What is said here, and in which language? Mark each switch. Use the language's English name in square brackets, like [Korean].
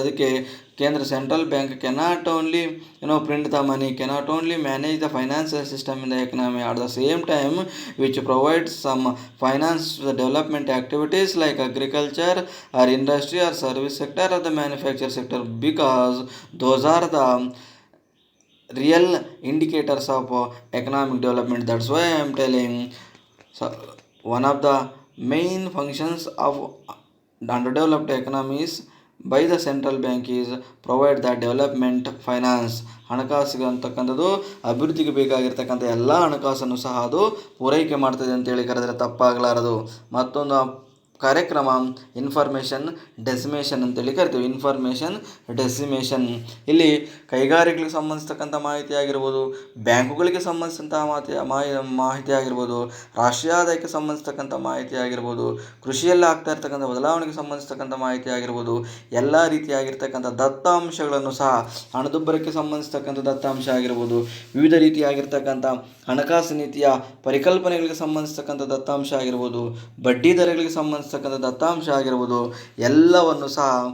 [Kannada] ಅದಕ್ಕೆ ಕೇಂದ್ರ [English] Central bank cannot only print the money, cannot only manage the financial system in the economy, at the same time which provides some finance development activities like agriculture or industry or service sector or the manufacture sector, because those are the real indicators of economic development. That's why I am telling, so one of the main functions of underdeveloped economies by the central bank is provide the development finance. [Kannada] ಹಣಕಾಸಿಗೆ ಅಂತಕ್ಕಂಥದ್ದು ಅಭಿವೃದ್ಧಿಗೆ ಬೇಕಾಗಿರ್ತಕ್ಕಂಥ ಎಲ್ಲ ಹಣಕಾಸನ್ನು ಸಹ ಅದು ಪೂರೈಕೆ ಮಾಡ್ತದೆ ಅಂತೇಳಿ ಕರೆದರೆ ತಪ್ಪಾಗಲಾರದು. ಮತ್ತೊಂದು ಕಾರ್ಯಕ್ರಮ ಇನ್ಫಾರ್ಮೇಷನ್ ಡೆಸಿಮೇಷನ್ ಅಂತೇಳಿ ಕರಿತೀವಿ. ಇನ್ಫಾರ್ಮೇಷನ್ ಡೆಸಿಮೇಷನ್ ಇಲ್ಲಿ ಕೈಗಾರಿಕೆಗಳಿಗೆ ಸಂಬಂಧಿಸ್ತಕ್ಕಂಥ ಮಾಹಿತಿ ಆಗಿರ್ಬೋದು, ಬ್ಯಾಂಕುಗಳಿಗೆ ಸಂಬಂಧಿಸಿದಂಥ ಮಾಹಿತಿ ಆಗಿರ್ಬೋದು, ರಾಷ್ಟ್ರೀಯ ಆದಾಯಕ್ಕೆ ಸಂಬಂಧಿಸ್ತಕ್ಕಂಥ ಮಾಹಿತಿ ಆಗಿರ್ಬೋದು, ಕೃಷಿಯಲ್ಲಿ ಆಗ್ತಾ ಇರ್ತಕ್ಕಂಥ ಬದಲಾವಣೆಗೆ ಸಂಬಂಧಿಸ್ತಕ್ಕಂಥ ಮಾಹಿತಿ ಆಗಿರ್ಬೋದು, ಎಲ್ಲ ರೀತಿಯಾಗಿರ್ತಕ್ಕಂಥ ದತ್ತಾಂಶಗಳನ್ನು ಸಹ, ಹಣದುಬ್ಬರಕ್ಕೆ ಸಂಬಂಧಿಸ್ತಕ್ಕಂಥ ದತ್ತಾಂಶ ಆಗಿರ್ಬೋದು, ವಿವಿಧ ರೀತಿಯಾಗಿರ್ತಕ್ಕಂಥ ಹಣಕಾಸು ನೀತಿಯ ಪರಿಕಲ್ಪನೆಗಳಿಗೆ ಸಂಬಂಧಿಸ್ತಕ್ಕಂಥ ದತ್ತಾಂಶ ಆಗಿರ್ಬೋದು, ಬಡ್ಡಿ ದರಗಳಿಗೆ ಸಂಬಂಧಿಸ್ತಕ್ಕಂಥ ದತ್ತಾಂಶ ಆಗಿರ್ಬೋದು, ಎಲ್ಲವನ್ನು ಸಹ